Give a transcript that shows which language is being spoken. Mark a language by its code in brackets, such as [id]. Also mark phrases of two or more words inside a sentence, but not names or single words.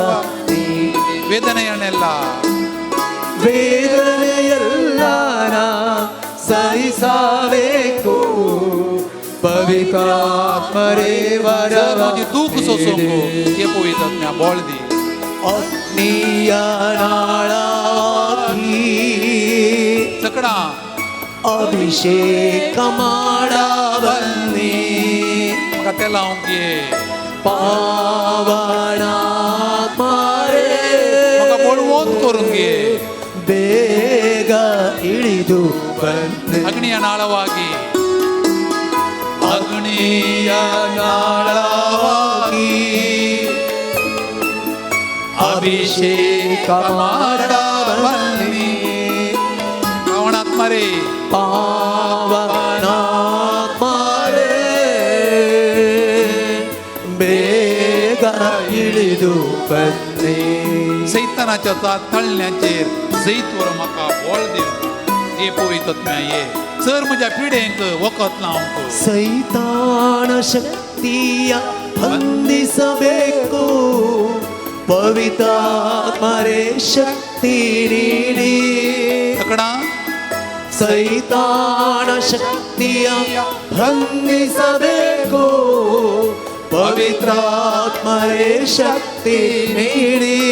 [kn] ವೇದನೆಯನ್ನೆಲ್ಲ ನಾ ಸಹಿಸಬೇಕು ಪವಿತ್ರಾತ್ಮರೇ ವರವ [kok] दुःख सोसोंको हे पवित्र आत्म्या बोळदी. [kn] ಅಗ್ನಿಯ ನಾಳವಾಗಿ [kok] सकड़ा [kn] ಅಭಿಷೇಕ ಮಾಡಬನ್ನಿ [kok] म्हाका तें लावंक घे. [kn] ಪಾವನಾತ್ಮರೇ [kok] म्हाका बोळवोन करूंक घे. [kn] ಬೇಗ ಇಳಿದು ಬನ್ನಿ ಅಗ್ನಿಯ ನಾಳವಾಗಿ ಅಗ್ನಿಯ ನಾಳವಾಗಿ ಅಭಿಷೇಕ ಮಾಡಬನ್ನಿ पावनात्मारे ಪಾವನಾತ್ಮರೇ ಬೇಗ ಇಳಿದು ಬನ್ನಿ [kok] सैतानाच्या तळण्याचेर जैत वर म्हाका बोळ दिवन हे पवित्र आत्म्या ये सर म्हज्या पिडेंक वखद लावंक. [kn] ಸೈತಾನ ಶಕ್ತಿಯ ಬಂಧಿಸಬೇಕು ಪವಿತ್ರಾತ್ಮರೇ ಶಕ್ತಿ ನೀಡಿ [kok] सकड़ा [kn] ಸೈತಾನ ಶಕ್ತಿಯ ಬಂಧಿಸಬೇಕು ಪವಿತ್ರಾತ್ಮರೇ ಶಕ್ತಿ ನೀಡಿ